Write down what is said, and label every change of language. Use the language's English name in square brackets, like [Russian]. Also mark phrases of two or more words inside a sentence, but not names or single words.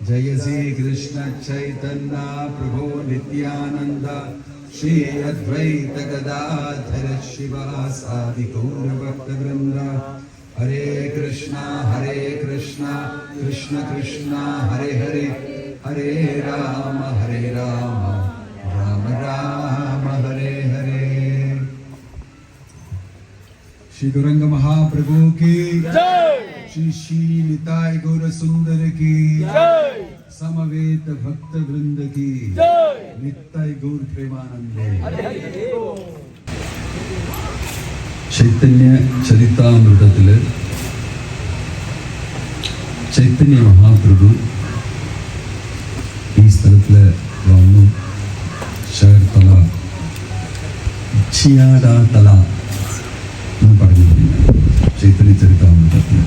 [Sanskrit] जय श्री कृष्ण चैतन्य प्रभु नित्यानंद श्री अद्वैत गदाधर शिवासादि गौर भक्तवृंद हरे कृष्णा कृष्ण कृष्ण हरे हरे हरे राम राम राम हरे हरे। [Hindi] श्री गौरंग महाप्रभु की जय। श्री श्री निताय गौर सुंदर की जय। समवेत भक्त वृंद की जय। [Bangla] নিতাই গৌর প্রেমানন্দে। [Malayalam] ചൈതന്യ ചരിതാമൃതത്തില് ചൈതന്യ മഹാപ്രഭു ഈ സ്ഥലത്തില് വന്നു. ചേർത്തല ചിയാടാതല എന്ന് പറഞ്ഞിട്ടുണ്ട് ചൈതന്യ ചരിതാമൃതത്തിൽ.